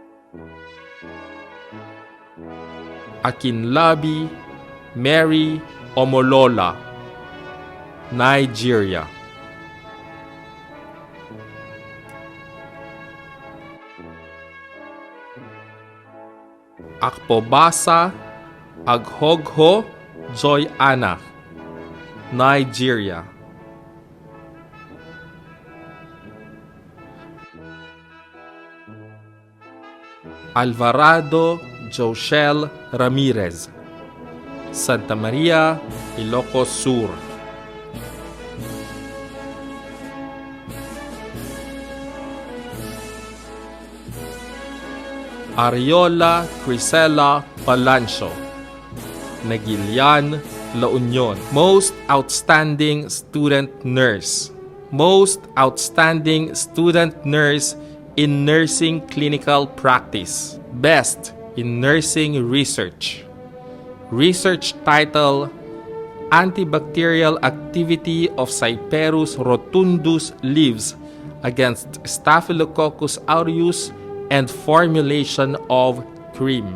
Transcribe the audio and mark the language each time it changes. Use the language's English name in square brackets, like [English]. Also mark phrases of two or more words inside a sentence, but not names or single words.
[English] Akinlabi Mary Omolola, Nigeria. Akpobasa Aghogho Joy Anna, Nigeria. Alvarado Joshel Ramirez, Santa Maria, Ilocos Sur. Ariola Crisela Palancio, Nagilian, La Union. Most Outstanding Student Nurse. Most Outstanding Student Nurse in Nursing Clinical Practice. Best in Nursing Research. Research title, Antibacterial Activity of Cyperus rotundus leaves against Staphylococcus aureus and formulation of cream.